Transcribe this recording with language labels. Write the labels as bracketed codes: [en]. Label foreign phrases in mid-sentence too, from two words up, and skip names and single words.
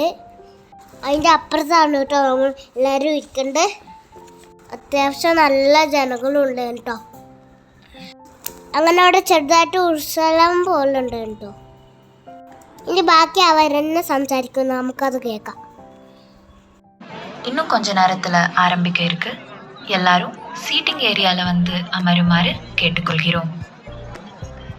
[ml] അതിൻ്റെ അപ്പുറത്താണ് കേട്ടോ നമ്മൾ എല്ലാവരും ഇരിക്കണ്ട്. അത്യാവശ്യം നല്ല ജനങ്ങളുണ്ട് കേട്ടോ. അങ്ങനെ അവിടെ ചെറുതായിട്ട് ഉത്സവം പോലെ ഉണ്ട് കേട്ടോ. ഇനി ബാക്കി അവരെന്നെ സംസാരിക്കുന്നു, നമുക്കത് കേൾക്കാം. [ta] இன்னும் கொஞ்ச நேரத்தில் ஆரம்பிக்க இருக்கு. எல்லாரும் சீட்டிங் ஏரியாவில் வந்து அமருமாறு கேட்டுக்கொள்கிறோம்.